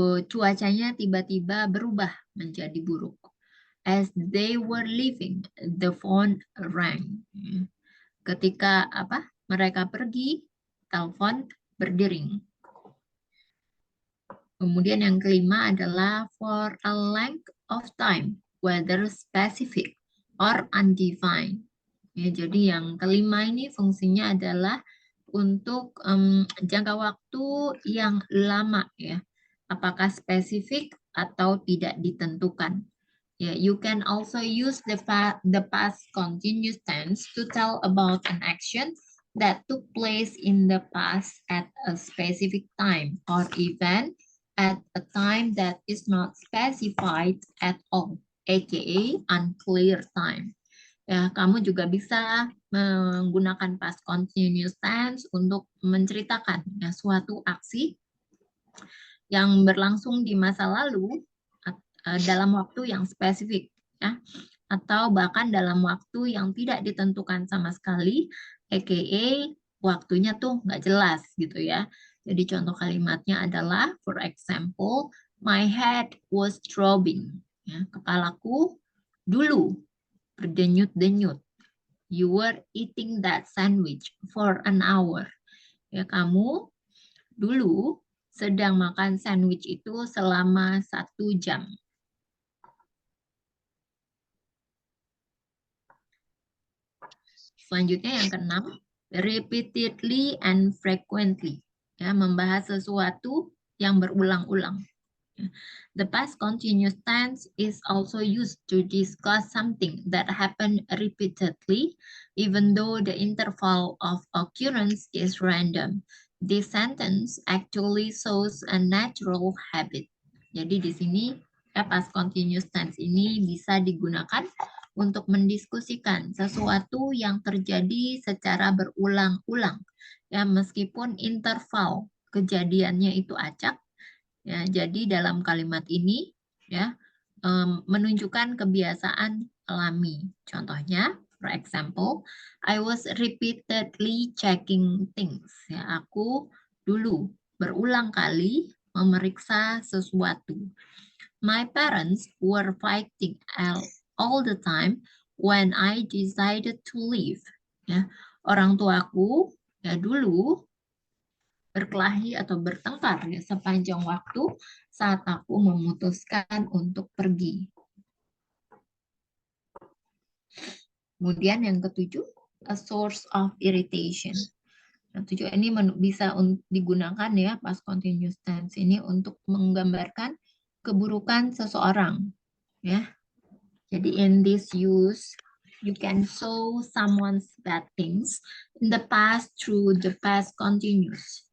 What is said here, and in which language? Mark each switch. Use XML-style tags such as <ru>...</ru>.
<id>cuacanya tiba-tiba berubah menjadi buruk.</id> <en>As they were leaving, the phone rang.</en> <id>Ketika mereka pergi, telepon berdering. Kemudian yang kelima adalah</id> <en>for a length of time, whether specific or undefined.</en> <id>Ya, jadi yang kelima ini fungsinya adalah untuk jangka waktu yang lama, ya. Apakah spesifik atau tidak ditentukan.</id> <en>Yeah, you can also use the past continuous tense to tell about an action that took place in the past at a specific time or event at a time that is not specified at all, aka unclear time.</en> <id>Ya, kamu juga bisa menggunakan past continuous tense untuk menceritakan ya, suatu aksi yang berlangsung di masa lalu dalam waktu yang spesifik, ya, atau bahkan dalam waktu yang tidak ditentukan sama sekali, aka waktunya tuh nggak jelas gitu ya. Jadi contoh kalimatnya adalah,</id> <en>for example, my head was throbbing.</en> <id>Ya, kepalaku dulu berdenyut-denyut.</id> <en>You were eating that sandwich for an hour.</en> <id>Ya, kamu dulu sedang makan sandwich itu selama 1 jam. Selanjutnya yang keenam,</id> <en>repeatedly and frequently.</en> <id>Ya, membahas sesuatu yang berulang-ulang.</id> <en>The past continuous tense is also used to discuss something that happened repeatedly, even though the interval of occurrence is random. This sentence actually shows a natural habit.</en> <id>Jadi di sini ya, past continuous tense ini bisa digunakan untuk mendiskusikan sesuatu yang terjadi secara berulang-ulang. Ya, meskipun interval kejadiannya itu acak, ya, jadi dalam kalimat ini ya menunjukkan kebiasaan alami. Contohnya,</id> <en>for example, I was repeatedly checking things.</en> <id>Ya, aku dulu berulang kali memeriksa sesuatu.</id> <en>My parents were fighting all the time when I decided to leave.</en> <id>Ya, orang tuaku ya dulu berkelahi atau bertengkar ya sepanjang waktu saat aku memutuskan untuk pergi. Kemudian yang ketujuh,</id> <en>a source of irritation.</en> <id>Yang ketujuh ini bisa digunakan ya past continuous tense ini untuk menggambarkan keburukan seseorang, ya. Jadi</id> <en>in this use, you can show someone's bad things in the past through the past continuous.</en>